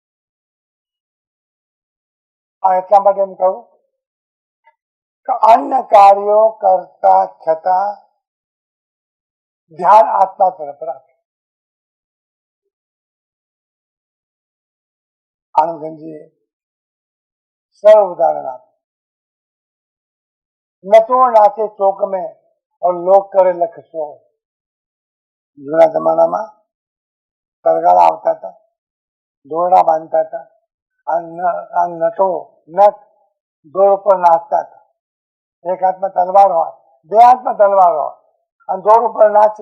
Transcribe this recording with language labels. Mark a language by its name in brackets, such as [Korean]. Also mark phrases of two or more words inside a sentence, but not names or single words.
[Gujarati] આ એટલા માટે એમ કહું કે અન્ય કાર્યો કરતા છતાં ધ્યાન આત્મા તરફ રાખે. આનંદજીએ સરળ ઉદાહરણ આપ, [Hindi] नचो नाचे चौक में और लोग करे लख सो. [Gujarati] જૂના જમાનામાં તરગાળા આવતા હતા, દોરડા બાંધતા હતા, આ નટો નટ દોર ઉપર નાચતા હતા. એક હાથમાં તલવાર હોય, બે હાથમાં તલવાર હોય અને દોર ઉપર નાચે.